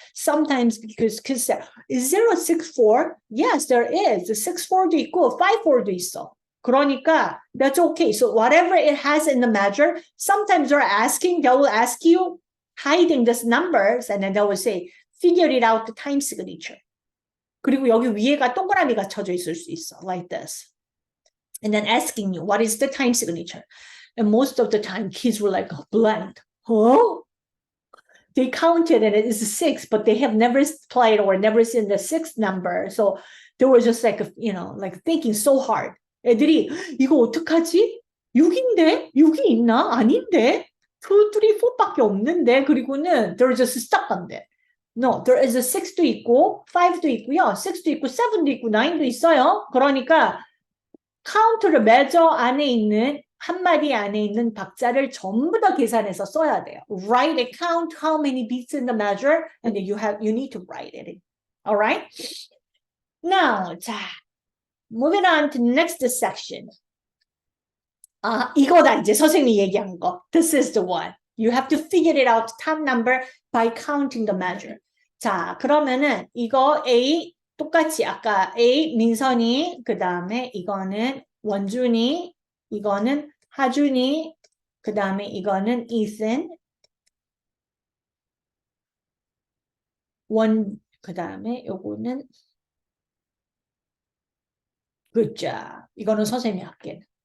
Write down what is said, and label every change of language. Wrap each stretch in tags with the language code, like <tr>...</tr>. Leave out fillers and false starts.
<en>Sometimes because is there a 6/4? Yes, there is.</en> <ko>The 6/4도 있고 5/4도 있어. 그러니까</ko> <en>that's okay. So whatever it has in the measure, sometimes they will ask you hiding these numbers, and then they will say, figure it out the time signature.</en> <ko>그리고 여기 위에가 동그라미가 쳐져 있을 수 있어,</ko> <en>like this. And then asking you, what is the time signature? And most of the time, kids were like, blank. Huh? They counted and it is 6, but they have never played or never seen the 6 number. So they were just like, like thinking so hard.</en> <ko>애들이 이거 어떡하지? 6인데? 6이 있나? 아닌데? 2, 3, 4밖에 없는데?</ko> <en>그리고는 they're just stuck on that. No, there is a</en> <ko>6도 있고 5도 있고요. 6도 있고 7도 있고 9도 있어요. 그러니까 카운트를 measure 안에 있는 한마디 안에 있는 박자를 전부 다 계산해서 써야 돼요.</ko> <en>Write a count how many beats in the measure, and then you need to write it. All right? Now,</en> <ko>자,</ko> <en>moving on to the next section.</en> <ko>이거다 이제 선생님이 얘기한 거.</ko> <en>This is the one. You have to figure it out, top number, by counting the measure.</en> <ko>자, 그러면은 이거 A 똑같이 아까 A 민선이 그 다음에 이거는 원준이 이거는 하준이 그 다음에 이거는 이슨 그 다음에 요거는 그자 이거는 선생님이 할게.</ko>